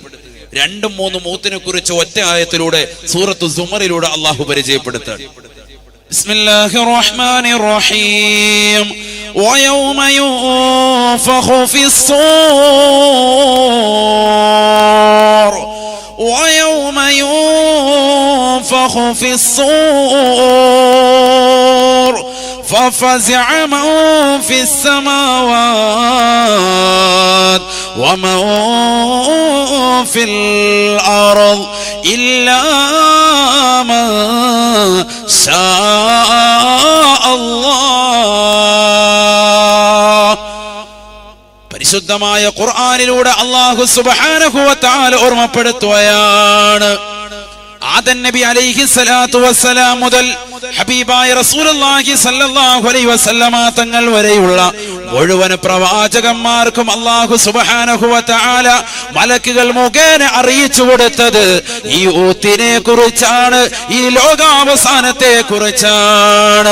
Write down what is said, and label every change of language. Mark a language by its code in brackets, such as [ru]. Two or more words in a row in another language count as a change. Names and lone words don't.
[ml] രണ്ടും മൂന്നും ഊത്തിനെ കുറിച്ച് ഒറ്റ ആയത്തിലൂടെ സൂറത്തു സുമറിലൂടെ അല്ലാഹു പരിചയപ്പെടുത്തുകയാണ്. [ar] بسم الله الرحمن الرحيم ويوم ينفخ ഫിസ്സൂർ ويوم ينفخ في الصور ففزع من في السماوات ومن في الأرض إلا من شاء الله. [ml] പരിശുദ്ധമായ ഖുർആനിലൂടെ [ar] الله سبحانه وتعالى [ml] ഓർമ്മപ്പെടുത്തുകയാണ്. ആദം നബി [ar] عليه الصلاة والسلام [ml] മുതൽ ഹബീബായ [ar] رسول الله صلى الله عليه وسلم [ml] തങ്ങൾ വരെയുള്ള മുഴുവൻ പ്രവാചകന്മാർക്കും [ar] الله سبحانه وتعالى [ml] മലക്കുകൾ മുഖേന അറിയിച്ചു കൊടുത്തത് ഈ ഊത്തിനെ കുറിച്ചാണ്, ഈ ലോകാവസാനത്തെ കുറിച്ചാണ്.